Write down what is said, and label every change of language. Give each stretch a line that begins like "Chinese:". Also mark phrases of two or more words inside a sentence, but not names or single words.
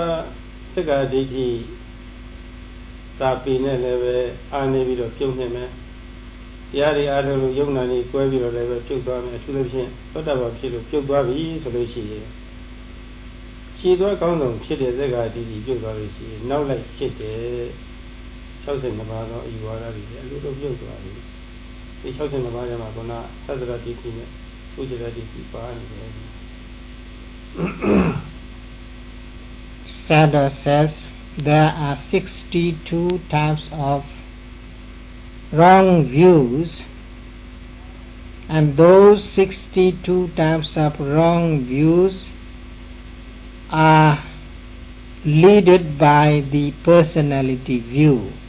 Burmese: စက္ကယဒိဋ္ဌိစာပေနဲ့လည်းပဲအာနေပြီးတော့ပြုံးနေမယ်တရားတွေအားထုတ်လို့ယုံနာနေကွဲပြီးတော့လည်းပဲပြုတ်သွားမယ်အထူးသဖြင့်သောတာပန်ဖြစ်လို့ပြုတ်သွားပြီဆိုလို့ရှိရင်ခြေသွားကောင်းဆုံးဖြစ်တဲ့စက္ကယဒိဋ္ဌိပြုတ်သွားလို့ရှိရင်နောက်လိုက်ဖြစ်တဲ့62ပါးသောအယူဝါဒတွေအလိုလိုပြုတ်သွားပြီဒီ62ပါးထဲမှာကသတ္တရဒိဋ္ဌိနဲ့ဥစ္စရဒိဋ္ဌိပါနေတယ်
English: Sayadaw says there are 62 types of wrong views, and those 62 types of wrong views are led by the personality view.